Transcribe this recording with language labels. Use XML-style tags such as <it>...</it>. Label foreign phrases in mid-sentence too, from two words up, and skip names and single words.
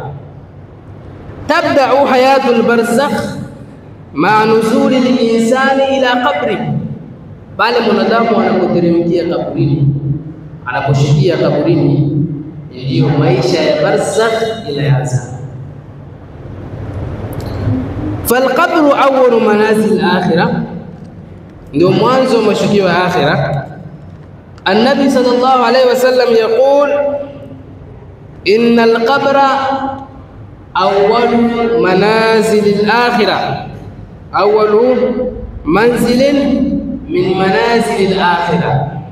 <ar>تبدأ حياة البرزخ مع نزول الإنسان إلى القبر,</ar> <sw>pale mwanadamu anapoteremkia kaburini, anaposhukia kaburini, ndio maisha ya barzakh inaanza.</sw> <ar>فالقبر أول منازل الآخرة,</ar> <sw>ndio mwanzo wa mashukio ya akhirah.</sw> <ar>النبي صلى الله عليه وسلم يقول إن القبر أول منازل الآخرة أول منزل من منازل الآخرة, awwalu manzilin min manazil al-akhirah,</ar>